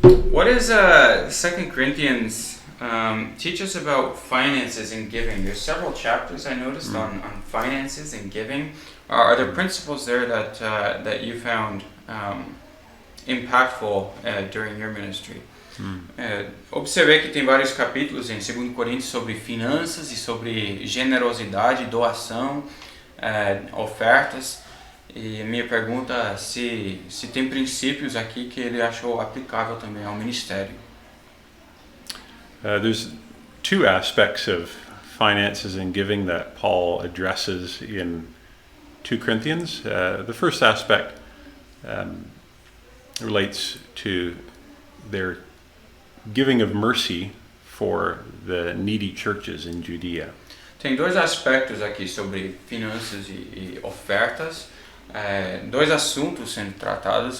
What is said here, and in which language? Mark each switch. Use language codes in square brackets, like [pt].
[en] What is 2 Corinthians teach us about finances and giving? There's several chapters I noticed on finances and giving. Are there principles there that you found impactful during your ministry? [pt] Observei que tem vários capítulos em 2 Coríntios sobre finanças e sobre generosidade, doação, ofertas. E minha pergunta é se tem princípios aqui que ele achou aplicável também ao ministério. [en] There's two aspects of finances and giving that Paul addresses in 2 Corinthians. The first aspect relates to their giving of mercy for the needy churches in Judea. [pt] Tem dois aspectos aqui sobre finanças e ofertas, dois assuntos sendo tratados.